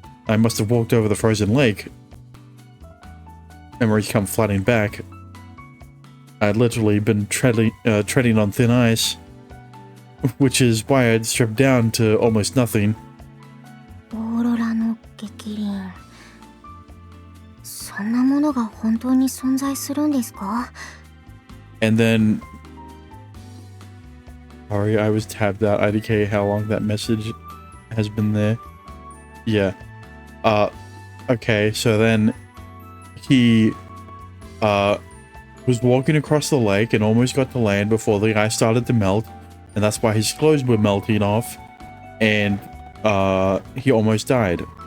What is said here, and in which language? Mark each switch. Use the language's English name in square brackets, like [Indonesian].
[English] I must have walked over the frozen lake. Memories come flooding back. I'd literally been treading on thin ice, which is why I'd stripped down to almost nothing. [Japanese] オーロラの逆鱗。そそんなものが本当に存在するんですか？ [English] And then, sorry, I was tabbed out. IDK, how long that message has been there? Yeah. Okay, so then he was walking across the lake and almost got to land before the ice started to melt, and that's why his clothes were melting off, and he almost died.